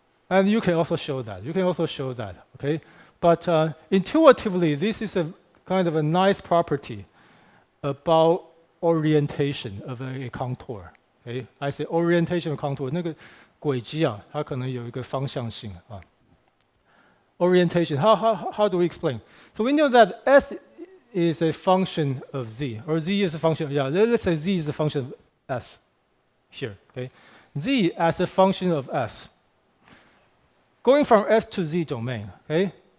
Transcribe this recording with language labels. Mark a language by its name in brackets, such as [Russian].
[English] And you can also show that. Okay? But intuitively, this is a kind of a nice property about orientation of a contour. Okay? I say orientation of contour. [Chinese] 那个轨迹啊，它可能有一个方向性啊。 [English] Orientation. How do we explain? So we know that S is a function of Z, or Z is a function. Let's say Z is a function of S here. Okay? Z as a function of S. Going from S to Z domain, okay?